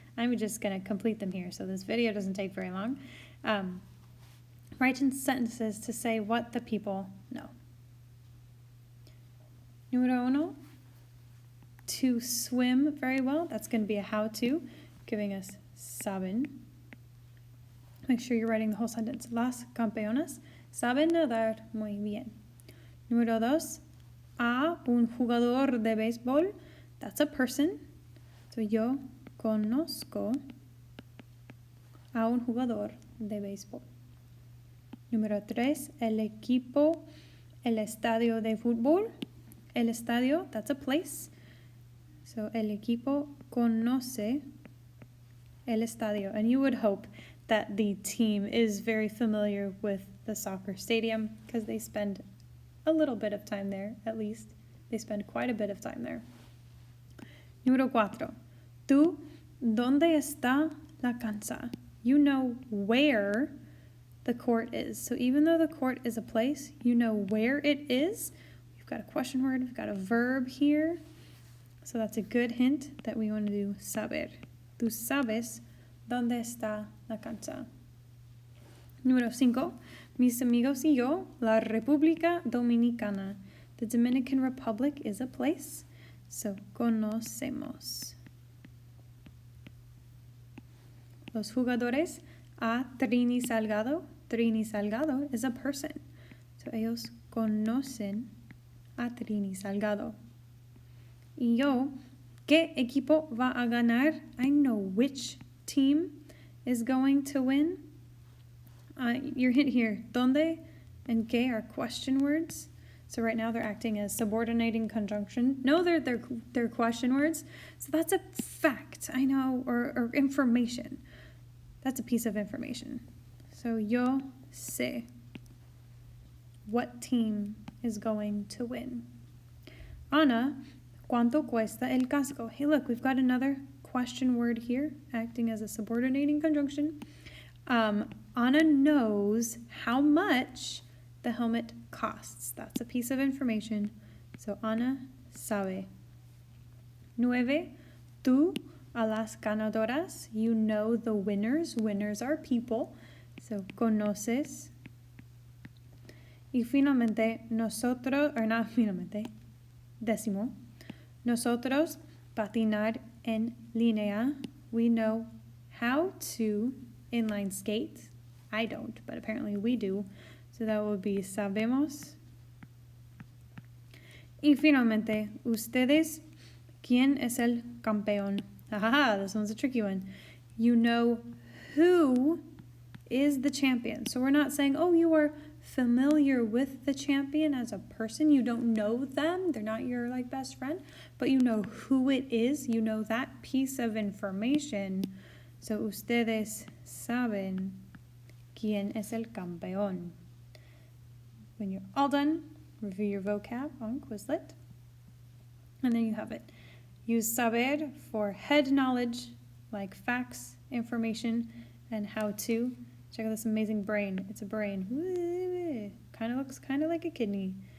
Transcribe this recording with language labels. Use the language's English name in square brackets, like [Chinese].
[English] I'm just going to complete them here, so this video doesn't take very long. Write in sentences to say what the people know. [Spanish] Número uno, [English] to swim very well. That's going to be a how-to, giving us saben. Make sure you're writing the whole sentence. [Spanish] Las campeonas saben nadar muy bien. Número dos, a un jugador de béisbol. [English] That's a person. [Spanish] So yo conozco a un jugador de béisbol. Número tres, el equipo, el estadio de fútbol. El estadio, [English] that's a place. [Spanish] So el equipo conoce el estadio. [English] And you would hope that the team is very familiar with the soccer stadium because they spend a little bit of time there, at least. They spend quite a bit of time there. [Spanish] Número cuatro. Tú, ¿dónde está la cancha? [English] You know where the court is. So even though the court is a place, you know where it is. We've got a question word, we've got a verb here. So that's a good hint that we want to do saber. [Spanish] Tú sabes dónde está la cancha. Número 5. Mis amigos y yo, la República Dominicana. [English] The Dominican Republic is a place. [Spanish] So conocemos. [English] Los jugadores a Trini Salgado. Trini Salgado is a person. So [Spanish] ellos conocen a Trini Salgado. Y yo, ¿qué equipo va a ganar? [English] I know which team is going to win. Your hint here, ¿dónde and qué are question words. So right now they're acting as subordinating conjunction. No, they're question words. So that's a fact, I know, or information. That's a piece of information. So [Spanish] yo sé [English] what team is going to win. [Spanish] Ana, ¿cuánto cuesta el casco? [English] Hey, look, we've got another question word here, acting as a subordinating conjunction. Ana knows how much the helmet costs. That's a piece of information. [Spanish] So Ana sabe. 9. Tú a las ganadoras. [English] You know the winners. Winners are people. So conoces. [Spanish] Y finalmente, nosotros, [English] or not finalmente, 10. [Spanish] Nosotros patinar en línea. [English] We know how to inline skate. I don't, but apparently we do. So that would be sabemos. [Spanish] Y finalmente, ustedes, ¿quién es el campeón? [English] Haha, this one's a tricky one. You know who is the champion. So we're not saying, oh, you are familiar with the champion as a person. You don't know them. They're not your best friend, but you know who it is. You know that piece of information. [Spanish] So ustedes saben quién es el campeón. [English] When you're all done, review your vocab on Quizlet. And there you have it. Use saber for head knowledge, like facts, information, and how to. Check out this amazing brain. It's a brain. Kind of looks kind of like a kidney.